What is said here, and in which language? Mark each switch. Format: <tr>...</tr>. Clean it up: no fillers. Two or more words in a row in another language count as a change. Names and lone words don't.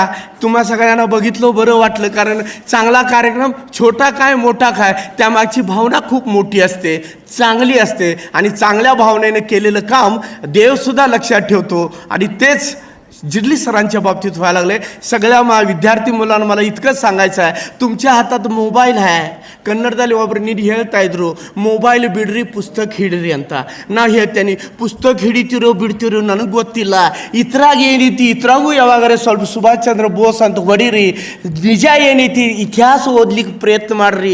<mr>तुम्हा सगळ्यांना बघितलं बरं वाटलं. कारण चांगला कार्यक्रम छोटा काय मोठा काय त्यामागची भावना खूप मोठी असते, चांगली असते आणि चांगल्या भावनेने केलेलं काम देवसुद्धा लक्षात ठेवतो. आणि तेच जिर्ली सरांच्या बाबतीत व्हायला लागले. सगळ्या विद्यार्थी मुलांना मला इतकंच सांगायचं आहे, तुमच्या हातात मोबाईल आहे,</mr> <kn>ಕನ್ನಡದಲ್ಲಿ ಒಬ್ಬರು ನೀಡಿ ಹೇಳ್ತಾ ಇದ್ರು, ಮೊಬೈಲ್ ಬಿಡ್ರಿ ಪುಸ್ತಕ ಹಿಡ್ರಿ ಅಂತ. ನಾ ಹೇಳ್ತೇನೆ, ಪುಸ್ತಕ ಹಿಡಿತಿರೋ ಬಿಡ್ತಿರೋ ನನಗೆ ಗೊತ್ತಿಲ್ಲ, ಇದ್ರಾಗ ಏನೈತಿ ಇದ್ರಾಗೂ ಯಾವಾಗಾರೆ ಸ್ವಲ್ಪ ಸುಭಾಷ್ ಚಂದ್ರ ಬೋಸ್ ಅಂತ ಹೊಡೀರಿ. ನಿಜ ಏನೈತಿ ಇತಿಹಾಸ ಓದ್ಲಿಕ್ಕೆ ಪ್ರಯತ್ನ ಮಾಡ್ರಿ.</kn>